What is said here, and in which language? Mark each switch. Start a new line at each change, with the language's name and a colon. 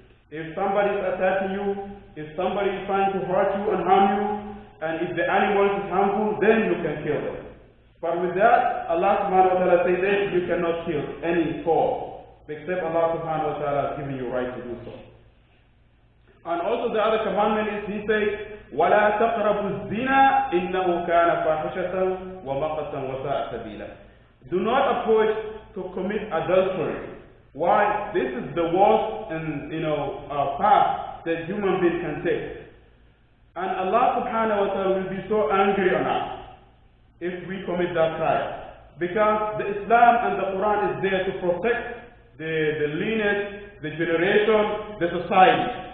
English: If somebody is attacking you, if somebody is trying to hurt you and harm you, and if the animal is harmful, then you can kill them. But with that, Allah subhanahu wa ta'ala says that you cannot kill any soul, except Allah subhanahu wa ta'ala has given you right to do so. And also the other commandment is, He says,
Arabic: وَلَا تَقْرَبُوا الزِّنَا إِنَّهُ كَانَ فَاحِشَةً وَمَقْتًا وَسَاءَ سَبِيلًا.
English: Do not approach to commit adultery. Why? This is the worst path that human being can take. And Allah subhanahu wa ta'ala will be so angry on us if we commit that crime. Because the Islam and the Quran is there to protect the lineage, the generation, the society.